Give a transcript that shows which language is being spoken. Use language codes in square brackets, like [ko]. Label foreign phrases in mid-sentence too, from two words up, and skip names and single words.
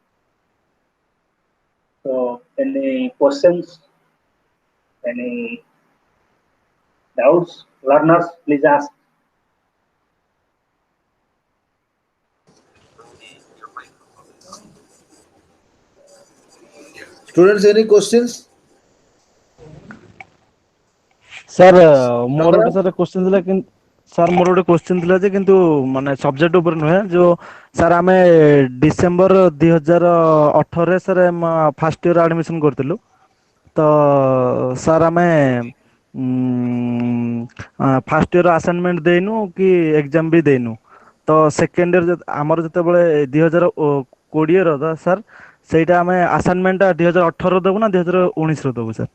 [en] So any questions, any doubts, learners, please ask. Students, any questions? [or] ସାର୍ ମୋର ଗୋଟେ [en] Nagaraj? sir question [or] ଥିଲା କିନ୍ତୁ ସାର୍ ମୋର ଗୋଟେ କ୍ୱେଶ୍ଚିନ୍ ଥିଲା ଯେ କିନ୍ତୁ ମାନେ ସବଜେକ୍ଟ ଉପରେ ନୁହେଁ ଯୋଉ ସାର୍ ଆମେ ଡିସେମ୍ବର 2018ରେ [en] sir first year admission [or] କରିଥିଲୁ ତ ସାର୍ ଆମେ [en] first year assignment [or] ଦେଇନୁ କି ଏକ୍ଜାମ ବି ଦେଇନୁ ତ [en] second year [or] ଆମର ଯେତେବେଳେ 2020ର ସାର୍ ସେଇଟା ଆମେ ଆସାଇନମେଣ୍ଟଟା 2018ର ଦେବୁ ନା 2019ର ଦେବୁ ସାର୍?